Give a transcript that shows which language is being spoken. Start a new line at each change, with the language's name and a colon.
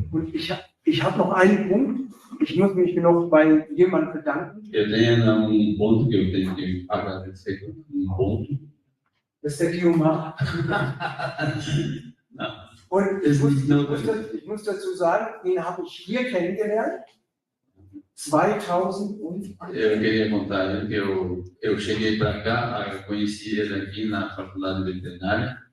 German: Und ich habe noch einen Punkt. Ich muss mich noch bei jemandem bedanken.
Portuguese: Eu tenho ponto que eu tenho que agradecer. Ponto.
German: Das ist der Guillaume. Und ich muss dazu sagen, den habe ich hier kennengelernt. 2000 und...
Portuguese: Eu queria contar que eu cheguei para cá, conheci ele aqui na faculdade veterinária.